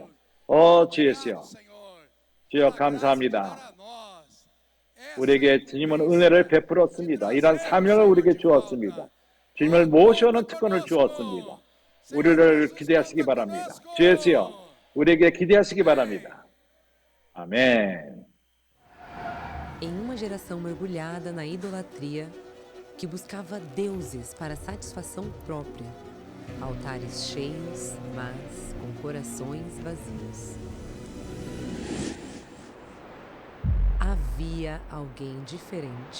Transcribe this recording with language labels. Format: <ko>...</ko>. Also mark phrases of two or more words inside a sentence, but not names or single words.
<ko>주 예수여, 주여 감사합니다. 우리에게 주님은 은혜를 베풀었습니다. 이러한 사명을 우리에게 주었습니다. 주님을 모셔오는 특권을 주었습니다. 우리를 기대하시기 바랍니다. 주 예수여, 우리에게 기대하시기 바랍니다. 아멘.</ko> <pt>Em uma geração mergulhada na idolatria, que buscava deuses para satisfação própria, altares cheios, mas com corações vazios. Havia alguém diferente.</pt>